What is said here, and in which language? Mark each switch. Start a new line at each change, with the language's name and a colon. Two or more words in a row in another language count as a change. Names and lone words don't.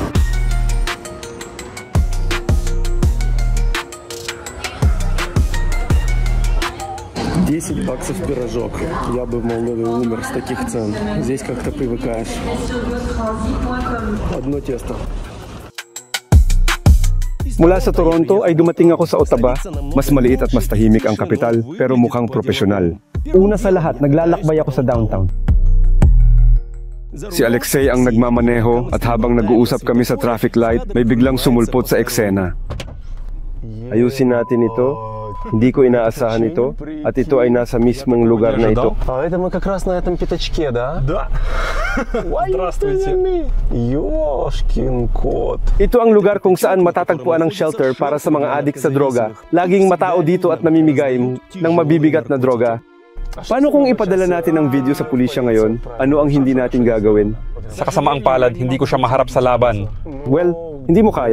Russian: $10 пирожок. Я бы, мол, умер с таких цен. Здесь как-то привыкаешь. Одно тесто.
Filipino: Mula sa Toronto ay dumating ako sa Ottawa. Mas maliit at mas tahimik ang kapital, pero mukhang profesional. Una sa lahat, naglalakbay ako sa downtown. Si Alexei ang nagmamaneho at habang nag-uusap kami sa traffic light, may biglang sumulpot sa eksena. Ayusin natin ito. Hindi ko inaasahan ito at ito ay nasa mismong lugar na ito.
Russian: Это мы как раз на этом пятачке, да? Да. Здравствуйте. Ёшкин кот.
Filipino: Ito ang lugar kung saan matatagpuan ang shelter para sa mga adik sa droga. Laging matao dito at namimigay ng mabibigat na droga. Paano kung ipadala natin ang video sa pulisya ngayon? Ano ang hindi natin gagawin? Sa kasamaang palad, hindi ko siya maharap sa laban. Well, hindi mo kaya.